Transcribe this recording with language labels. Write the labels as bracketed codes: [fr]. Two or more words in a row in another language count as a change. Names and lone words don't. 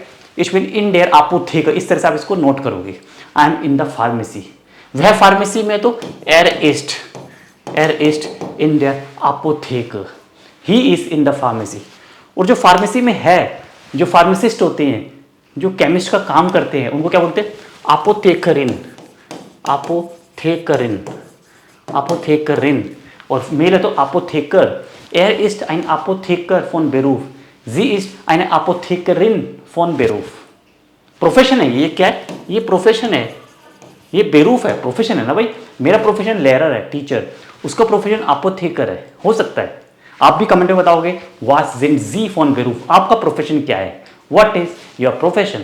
[de] Ich bin in der Apotheke, [hi] इस तरह से आप इसको नोट करोगे। [en] I am in the pharmacy, [hi] वह फार्मेसी में तो [de] Er ist in der Apotheke, [en] He is in the pharmacy. [hi] और जो फार्मेसी में है, जो फार्मासिस्ट होते हैं, जो केमिस्ट का काम करते हैं, उनको क्या बोलते हैं, अपोथेकरिन। और मेल है तो अपोथेकर। [de] Er ist ein Apotheker von Beruf. Sie ist eine Apothekerin von Beruf. [hi] प्रोफेशन है ये, क्या है ये, प्रोफेशन है, ये बेरूफ है, प्रोफेशन है ना भाई। मेरा प्रोफेशन लेरर है, टीचर, उसका प्रोफेशन अपोथेकर है। हो सकता है आप भी कमेंट में बताओगे, [de] Was sind Sie von Beruf, [hi] आपका प्रोफेशन क्या है, [en] What is your profession.